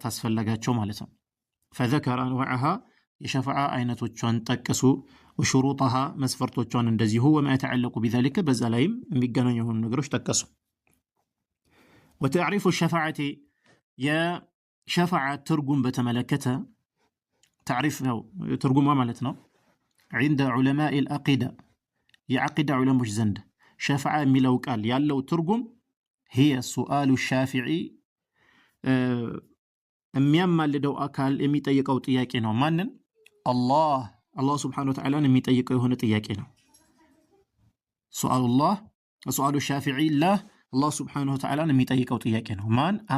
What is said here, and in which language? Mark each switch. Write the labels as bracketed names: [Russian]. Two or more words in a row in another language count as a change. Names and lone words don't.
[Amharic] አስፈለጋቸው ማለት ነው። [Arabic] فذكر أنواعها፣ [Amharic] የሸፍዓ አይነቶቿን ጠቀሱ። ወሹሩጠሃ፣ መስፈርቶቿን እንደዚሁ። ወማ [Arabic] يتعلق بذلك፣ [Amharic] በዛ ላይም የሚገናኙ የሆኑ ነገሮች ጠቀሱ። [Arabic] وتعريف الشفاعة፣ [Amharic] ሸፋዓ ትርጉም በተመለከተ ታሪፍ ነው ትርጉሟ ማለት ነው። [Arabic] عند علماء العقيدة [Amharic] የዓቂዳ ዑለሞች ዘንድ ሸፋዓ የሚለው ቃል ያለው ትርጉም [Arabic] هي سؤال الشافعي [Amharic] የሚያማልደው አካል የሚጠይቀው ጥያቄ ነው። ማንን? አላህ [Arabic] سبحانه وتعالى [Amharic] የሚጠይቀው የሆነ ጥያቄ ነው። [Arabic] سؤال الشافعي [Amharic] አላህ [Arabic] سبحانه وتعالى [Amharic] የሚጠይቀው ጥያቄ ነው። ማን?